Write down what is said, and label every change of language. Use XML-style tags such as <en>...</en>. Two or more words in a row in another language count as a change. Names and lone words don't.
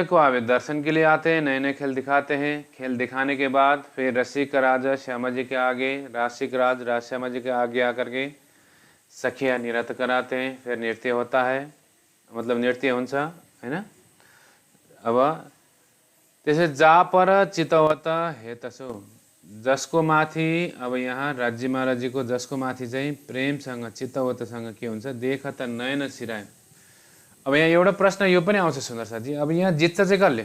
<hi>को आवे दर्शन के लिए आते हैं, नए नए खेल दिखाते हैं। खेल दिखाने के बाद फिर रसिक राजा श्यामा जी के आगे, रासिक राज श्यामा जी के आगे आकर के सखिया नृत्य कराते हैं। फिर नृत्य होता है, मतलब</hi> <ne>नृत्य हुन्छ, हैन? अब त्यसै</ne> <hi>जा पर चितवत हेतसो,</hi> <ne>जसको माथि, अब यहाँ राज्य महाराजीको जसको माथि चाहिँ प्रेमसँग, चित्तवतसँग के हुन्छ?</ne> <hi>देख त नयन सिराय।</hi> <ne>अब यहाँ एउटा प्रश्न यो पनि आउँछ सुन्दर साथी, अब यहाँ जित्छ चाहिँ कसले?</ne>